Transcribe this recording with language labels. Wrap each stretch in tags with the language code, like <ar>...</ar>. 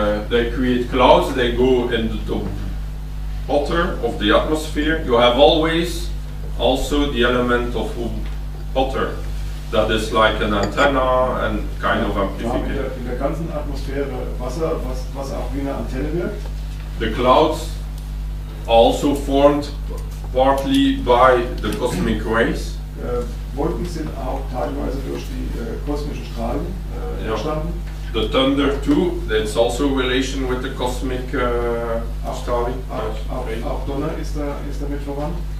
<en>They create clouds, they go into the water of the atmosphere. You have always also the element of water. That is like an antenna and kind of amplification.</en> <de>In der ganzen Atmosphäre Wasser, was auch wie eine Antenne wirkt.</de> <en>The clouds are also formed partly by the cosmic rays.</en> <de>Wolken sind auch teilweise durch die kosmischen Strahlen entstanden.</de> <en>The thunder too, that's also a relation with the cosmic strahling.</en> <de>Auch Donner ist damit verwandt.</de>